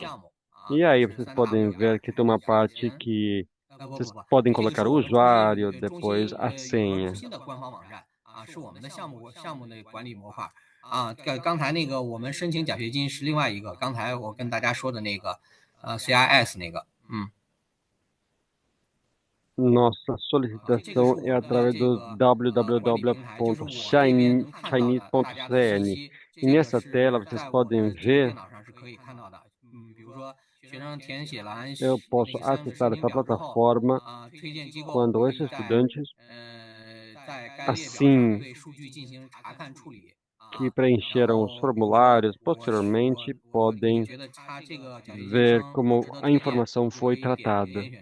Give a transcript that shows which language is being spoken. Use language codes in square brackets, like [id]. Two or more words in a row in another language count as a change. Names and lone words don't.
[pt] E aí vocês podem ver que tem uma parte que vocês podem colocar o usuário, depois a senha. Nossa solicitação é através do www.chinese.cn. E nessa tela vocês podem ver, eu posso acessar essa plataforma quando esses estudantes, assim, que preencheram os formulários posteriormente podem ver como a informação foi tratada.